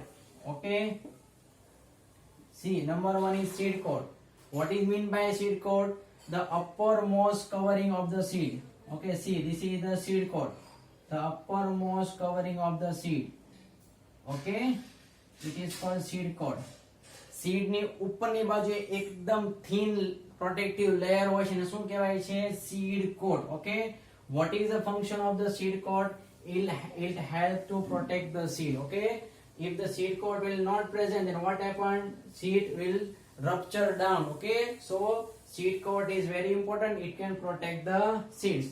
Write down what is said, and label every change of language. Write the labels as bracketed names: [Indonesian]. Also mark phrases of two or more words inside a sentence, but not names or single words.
[English] Okay. See, number 1 is seed coat. What is mean by seed coat? The uppermost covering of the seed. Okay, see, this is the seed coat. The uppermost covering of the seed. Okay, it is called seed coat. [Gujarati] Seed ની ઉપરની બાજુ એકદમ [English] thin protective layer [Gujarati] હોય છે, શું કહેવાય છે? [English] Seed coat. Okay, what is the function of the seed coat? It helps to protect the seed. Okay, if the seed coat will not present, then what happen? Seed will rupture down. Okay, so seed coat is very important. It can protect the seeds.